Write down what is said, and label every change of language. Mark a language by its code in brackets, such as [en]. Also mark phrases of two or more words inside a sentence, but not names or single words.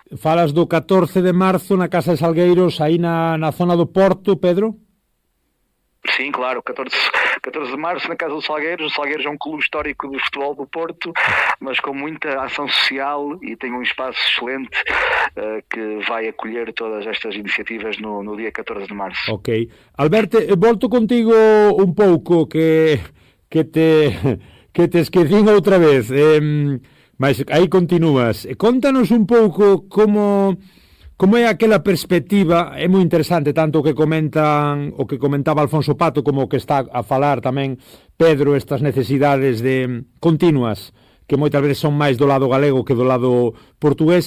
[gl] Falas do 14 de marzo na Casa de Salgueiros, aí na zona do Porto, Pedro? [pt] Sim, claro, 14 de março na Casa dos Salgueiros. O Salgueiros é um clube histórico de futebol do Porto, mas com muita ação social e tem um espaço excelente que vai acolher todas estas iniciativas no dia 14 de março. Ok. [gl] Alberto, volto contigo un pouco que te esquecín outra vez, mas aí continúas. Contanos un pouco como é aquela perspectiva. É moi interesante tanto o que comentaba Alfonso Pato como o que está a falar tamén Pedro, estas necesidades de continuas que moitas veces son máis do lado galego que do lado portugués.